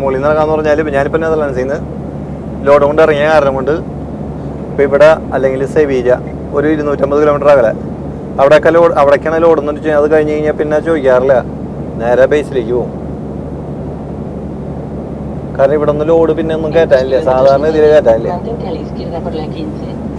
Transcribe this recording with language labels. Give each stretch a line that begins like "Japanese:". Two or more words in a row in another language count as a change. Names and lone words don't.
Malayalam: മുകളിൽ നിന്ന് ഇറങ്ങാമെന്ന് പറഞ്ഞാൽ ഞാനിപ്പോൾ നെതർലാൻഡ്സിൽ നിന്ന് ലോഡ് കൊണ്ട് ഇറങ്ങിയ കാരണം കൊണ്ട് ഇപ്പോൾ ഇവിടെ അല്ലെങ്കിൽ സെവീജ ഒരു 250 കിലോമീറ്റർ അകലെ അവിടേക്കാണ് ലോഡ് എന്ന് വെച്ച് കഴിഞ്ഞാൽ അത് കഴിഞ്ഞ് കഴിഞ്ഞാൽ പിന്നെ ചോദിക്കാറില്ല നേരെ ബേസിലേക്ക് പോകും കാരണം ഇവിടെ ഒന്നും ലോഡ് പിന്നെ ഒന്നും കയറ്റാനില്ല സാധാരണ ഇതിൽ കയറ്റാനില്ല
Spanish: Mantente a la izquierda por la 15.